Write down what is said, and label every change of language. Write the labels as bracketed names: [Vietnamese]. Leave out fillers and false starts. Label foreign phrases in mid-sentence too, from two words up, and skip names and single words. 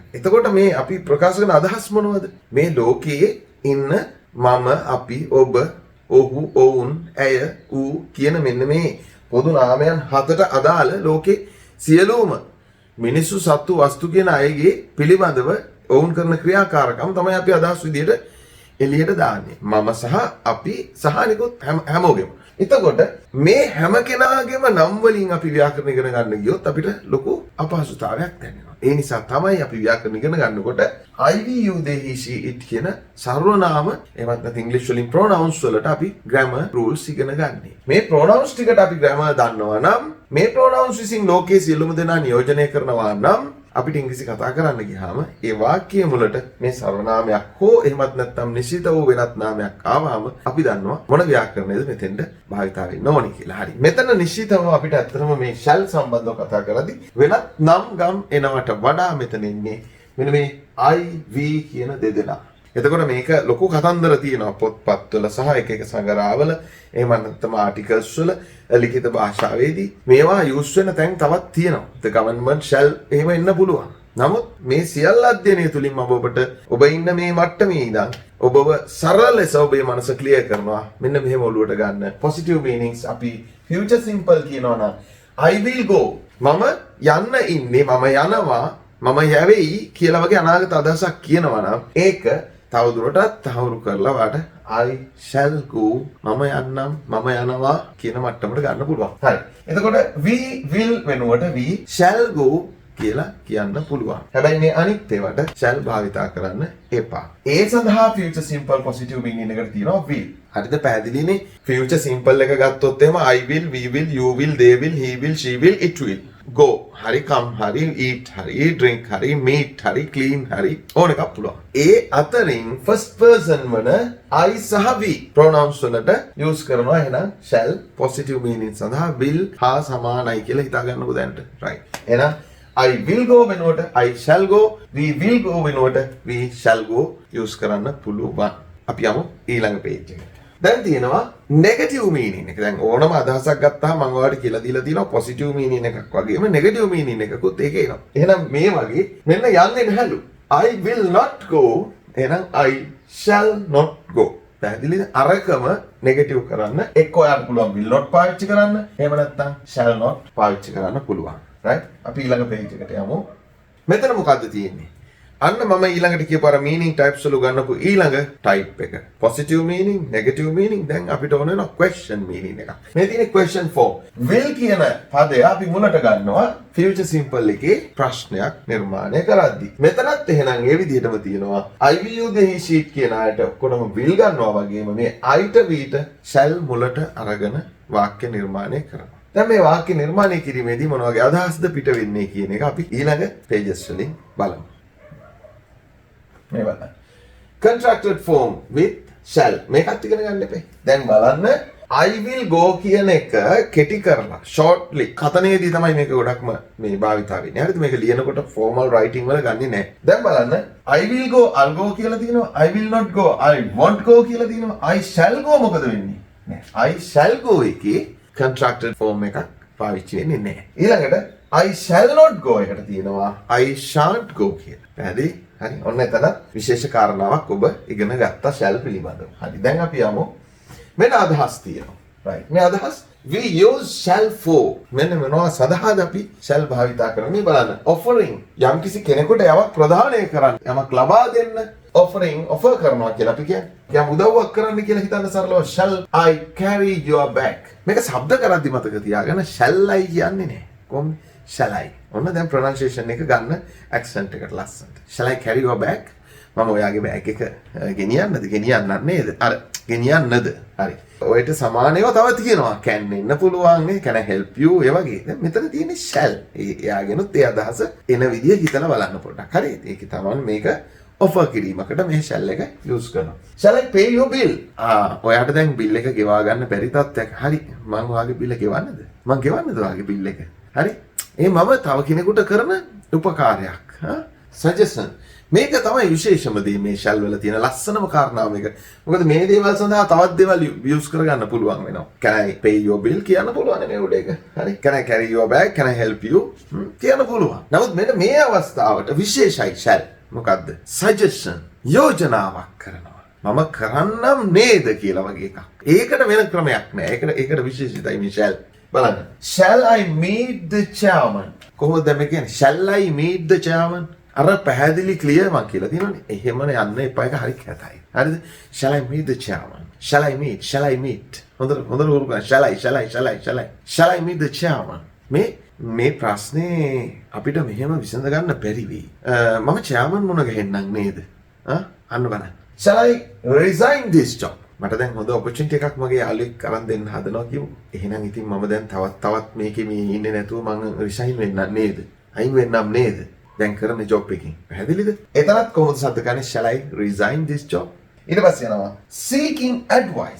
[Sinhala] එතකොට මේ අපි ප්‍රකාශ කරන අදහස් මොනවද? මේ ලෝකයේ ඉන්න මම, අපි, ඔබ, ඔහු, ඔවුන්, ඇය, ඌ කියන මෙන්න මේ පොදු නාමයන් 7ට අදාළ ලෝකේ සියලුම මිනිස්සු, සත්තු, වස්තු කියන අයගේ පිළිබඳව ඔවුන් කරන ක්‍රියාකාරකම් තමයි අපි අදහස් විදියට එළියට දාන්නේ. මම සහ අපි සහ නිකුත් හැමෝගෙම. එතකොට මේ හැම කෙනාගේම නම් වලින් අපි ව්‍යාකරණ ඉගෙන ගන්න ගියොත් අපිට ලොකු අපහසුතාවයක් දැනෙනවා. ඒ නිසා තමයි අපි ව්‍යාකරණ ඉගෙන ගන්නකොට [English] I, we, you, they, he, she, it [Sinhala] කියන සර්වනාම එවත් නැත්නම් ඉංග්‍රීසි වලින් pronouns වලට අපි [English] grammar rules [Sinhala] ඉගෙන ගන්නෙ. මේ pronouns ටිකට අපි grammar දන්නවා නම් මේ pronouns විසින් ලෝකයේ සියලුම දෙනා නියෝජනය කරනවා නම් අපිට ඉංග්‍රීසි කතා කරන්න ගියාම ඒ වාක්‍ය මුලට මේ සර්වනාමයක් හෝ එහෙමත් නැත්නම් නිශ්චිත වූ වෙනත් නාමයක් ආවම අපි දන්නවා මොන ව්‍යාකරණයද මෙතෙන්ද භාවිතා වෙන්න ඕනේ කියලා. හරි. මෙතන නිශ්චිතව අපිට ඇත්තටම මේ shall සම්බන්ධව කතා කරද්දී වෙනත් නම් ගම් එනවට වඩා මෙතන ඉන්නේ මෙන්න මේ [English] I, we [Sinhala] කියන දෙදෙනා. එතකොට මේක ලොකු කතන්දර තියෙනවා පොත්පත්වල සහ එක එක සංගරාවල එහෙම නැත්නම් ආටිකල්ස් වල ලිඛිත භාෂාවේදී මේවා යූස් වෙන තැන් තවත් තියෙනවා. [English] the government shall [Sinhala] එහෙම එන්න පුළුවන්. නමුත් මේ සියල්ල අධ්‍යයනය තුලින් ඔබට ඔබ ඉන්න මේ මට්ටමේ ඉඳන් ඔබව සරල ලෙස ඔබේ මනස ක්ලියර් කරනවා. මෙන්න මෙහෙම ඔලුවට ගන්න [English] positive meanings [Sinhala] අපි [English] future simple [Sinhala] කියනවා නම් [English] I will go [Sinhala] මම යන්න ඉන්නේ මම යනවා මම යවෙයි කියලා වගේ අනාගත අදහසක් කියනවා නම් ඒක තවදුරටත් තහවුරු කරලා වාට [English] I shall go [Sinhala] මම යන්නම් මම යනවා කියන මට්ටමට ගන්න පුළුවන්. හරි. එතකොට [English] we will [Sinhala] වෙනුවට [English] we shall go [Sinhala] කියලා කියන්න පුළුවන්. හැබැයි මේ අනිත් ඒවාට shall භාවිතා කරන්න එපා. ඒ සඳහා [English] future simple positive meaning [Sinhala] එකට තියෙනවා will. හරිද? පැහැදිලිනේ? [English] future simple [Sinhala] එක ගත්තොත් එහෙම [English] I will, we will, you will, they will, he will, she will, it will. go hari come hari eat hari drink hari meet hari clean hari ඕන එකක් පුළුවන්. [Sinhala] ඒ අතරින් [English] first person [Sinhala] වන I සහ we pronouns වලට use කරනවා. එහෙනම් shall [English] positive meaning [Sinhala] සඳහා will හා සමානයි කියලා හිතා ගන්නකො දැනට. right. එහෙනම් [English] I will go [Sinhala] වෙනුවට [English] I shall go, we will go [Sinhala] වෙනුවට [English] we shall go use [Sinhala] කරන්න පුළුවන්. අපි යමු ඊළඟ page එකට. දැන් තියෙනවා negative meaning එක. දැන් ඕනම අදහසක් ගත්තාම මම ඔයාලට කියලා දීලා තියෙනවා [English] positive meaning [Sinhala] එකක් වගේම [English] negative meaning [Sinhala] එකකුත් ඒකේ එනවා. එහෙනම් මේ වගේ මෙන්න යන්නේ නැහැලු. [English] I will not go. එහෙනම් I shall not go. [Sinhala] පැහැදිලිද? අරකම negative කරන්න එක්ක ඔයාලට පුළුවන් [English] will not [Sinhala] පාවිච්චි කරන්න. එහෙම නැත්නම් [English] shall not [Sinhala] පාවිච්චි කරන්න පුළුවන්. right? අපි ඊළඟ page එකට යමු. මෙතන මොකද්ද තියෙන්නේ? අන්න මම ඊළඟට කියපු අර [English] meaning types [Sinhala] වල ගන්නපු ඊළඟ type එක. [English] positive meaning, negative meaning. [Sinhala] දැන් අපිට ඕන වෙනවා [English] question meaning [Sinhala] එක. මේ තියෙන [English] question form. [Sinhala] will කියන පදය අපි මුලට ගන්නවා [English] future simple [Sinhala] එකේ ප්‍රශ්නයක් නිර්මාණය කරද්දී. මෙතනත් එහෙනම් ඒ විදිහටම තියෙනවා [English] I will you the he she [Sinhala] කියන ආයත ඔක්කොම will ගන්නවා වගේම මේ I ට we ට shall මුලට අරගෙන වාක්‍ය නිර්මාණය කරනවා. දැන් මේ වාක්‍ය නිර්මාණය කිරීමේදී මොන වගේ අදහස්ද පිට වෙන්නේ කියන එක අපි ඊළඟ pages වලින් බලමු. මේ බලන්න. [English] Contracted form with shall [Sinhala] මේකත් ඉගෙන ගන්න එපේ. දැන් බලන්න [English] I will go [Sinhala] කියන එක කෙටි කරලා shortly කතනයේදී තමයි මේක ගොඩක්ම මේ භාවිතා වෙන්නේ. හරිද? මේක ලියනකොට [English] formal writing [Sinhala] වල ගන්නේ නැහැ. දැන් බලන්න [English] I will go I'll go [Sinhala] කියලා තියෙනවා. [English] I will not go I won't go [Sinhala] කියලා තියෙනවා. [English] I shall go [Sinhala] මොකද වෙන්නේ? නෑ. [English] I shall go [Sinhala] එකේ [English] contracted form [Sinhala] එකක් පාවිච්චි වෙන්නේ නැහැ. ඊළඟට [English] I shall not go [Sinhala] එකට තියෙනවා [English] I shan't go [Sinhala] කියලා. පැහැදිලි? හරි. ඔන්න එතන විශේෂ කාරණාවක් ඔබ ඉගෙන ගත්තා shall පිළිබඳව. හරි. දැන් අපි යමු. මෙන්න අදහස් තියෙනවා. right. මේ අදහස් [English] we use shall for. [Sinhala] මෙන්න මොනවා සඳහාද අපි shall භාවිතා කරන්නේ බලන්න. offering. යම්කිසි කෙනෙකුට යමක් ප්‍රදානය කරන්න, යමක් ලබා දෙන්න [English] offering offer [Sinhala] කරනවා කියලා අපි කියන්නේ. යම් උදව්වක් කරන්න කියලා හිතන්න සරලව [English] shall I carry your bag. [Sinhala] මේක શબ્ද කරද්දි මතක තියාගන්න [English] shall I [Sinhala] කියන්නේ නැහැ. කොහොමද? [English] shall I. [Sinhala] ඔන්න දැන් pronunciation එක ගන්න accent එකට ලස්සනට. [English] shall I carry your bag? [Sinhala] මම ඔයාගේ බෑග් එක ගෙනියන්නද? ගෙනියන්නත් නේද? අර ගෙනියන්නද? හරි. ඔයට සමානව තව තියෙනවා. can එන්න පුළුවන් නේ. [English] can I help you? [Sinhala] ඒ වගේ. දැන් මෙතන තියෙන්නේ shall. එයාගෙනුත් ඒ අදහස එන විදිය හිතලා බලන්න පොඩ්ඩක්. හරි. ඒක තමයි මේක offer කිරීමකට මේ shall එක use කරනවා. [English] shall I pay your bill? [Sinhala] ඔයාට දැන් bill එක ගෙවා ගන්න බැරි තත්ත්වයක්. හරි. මම ඔයාගේ bill එක ගෙවන්නද? මම ගෙවන්නද ඔයාගේ bill එක? හරි. මම තව කෙනෙකුට කරන උපකාරයක්. suggestion. මේක තමයි විශේෂම දේ මේ shall වල තියෙන ලස්සනම කාරණාව මේක. මොකද මේ දේවල් සඳහා තවත් දේවල් use කරගන්න පුළුවන් වෙනවා. [English] Can I pay your bill [Sinhala] කියන්න පුළුවන් මේ උඩ එක. හරි. [English] Can I carry your bag? Can I help you? [Sinhala] කියන්න පුළුවන්. නමුත් මෙන්න මේ අවස්ථාවට විශේෂයි shall. මොකද්ද? suggestion. යෝජනාවක් කරනවා. මම කරන්නම් නේද කියලා වගේ එකක්. ඒකට වෙන ක්‍රමයක් නෑ. ඒකට විශේෂිතයි මේ shall. බලන්න. [English] Shall I meet the chairman? [Sinhala] කොහොමද මේ කියන්නේ? [English] Shall I meet the chairman? [Sinhala] අර පැහැදිලි ක්ලියර් මං කියලා තියෙනවනේ. එහෙමනේ යන්න එපා එක හරි කැතයි. හරිද? [English] Shall I meet the chairman? Shall I meet? Shall I meet? [Sinhala] හොඳට හුරු කරන්න. [English] Shall I meet the chairman? [Sinhala] මේ ප්‍රශ්නේ අපිට මෙහෙම විසඳ ගන්න බැරි වෙයි. මම chairman මොන ගහෙන්නම් නේද? අන්න බලන්න. [English] Shall I resign this job? [Sinhala] මට දැන් හොඳ opportunity එකක් මගේ යාළුවෙක් අරන් දෙන්න හදනවා කියමු. එහෙනම් ඉතින් මම දැන් තවත් මේකේ මේ ඉන්නේ නැතුව මම resign වෙන්නම් නේද? අයින් වෙන්නම් නේද? දැන් කරන job එකකින්. පැහැදිලිද? එතනත් කොහොමද සද්ද ගන්නේ? [English] Shall I resign this job? [Sinhala] ඊට පස්සේ යනවා [English] seeking advice.